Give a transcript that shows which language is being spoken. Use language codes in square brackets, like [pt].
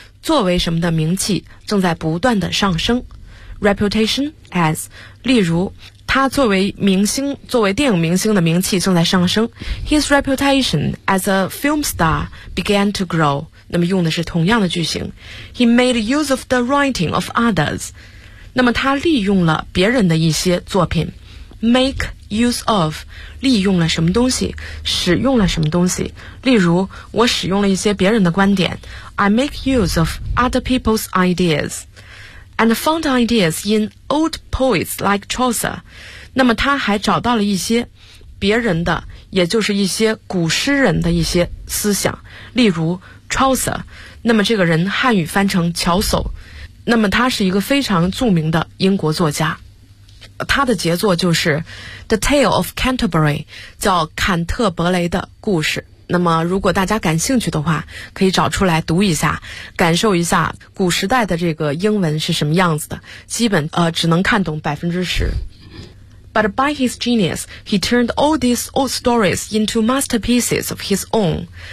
[zh] 作为什么的名气正在不断的上升。 [en] Reputation as, [zh] 例如他作为明星，作为电影明星的名气正在上升。 [en] His reputation as a film star began to grow. [zh] 那么用的是同样的句型。 [en] He made use of the writing of others. [zh] 那么他利用了别人的一些作品。 [en] Make use of, [zh] 利用了什么东西，使用了什么东西。例如我使用了一些别人的观点。 [en] I make use of other people's ideas and found ideas in old poets like Chaucer. [zh] 那么他还找到了一些别人的，也就是一些古诗人的一些思想，例如 Chaucer. 那么这个人汉语翻成乔叟，那么他是一个非常著名的英国作家，他的杰作就是 [en] The Tale of Canterbury, [zh] 叫坎特伯雷的故事。那么如果大家感兴趣的话，可以找出来读一下，感受一下古时代的这个英文是什么样子的，基本只能看懂 10%。 [en] But by his genius, he turned all these old stories into masterpieces of his own.